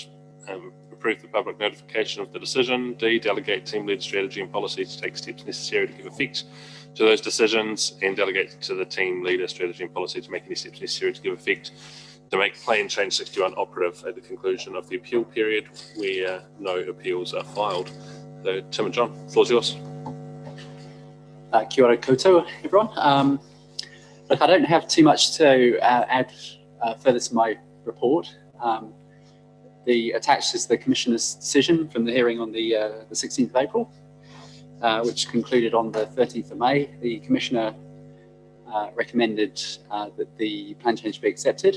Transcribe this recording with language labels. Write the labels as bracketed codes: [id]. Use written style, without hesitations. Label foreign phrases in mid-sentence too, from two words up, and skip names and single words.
[en] Approve the public notification of the decision. D, delegate team-led strategy and policy to take steps necessary to give effect to those decisions, and delegate to the team leader strategy and policy to make any steps necessary to give effect to make plan change 61 operative at the conclusion of the appeal period where no appeals are filed. So Tim and John, the floor's yours. [mi] Kia ora koutou, [en] everyone. Look, I don't have too much to add further to my report. The attached is the Commissioner's decision from the hearing on the 16th of April, which concluded on the 13th of May. The Commissioner recommended that the plan change be accepted.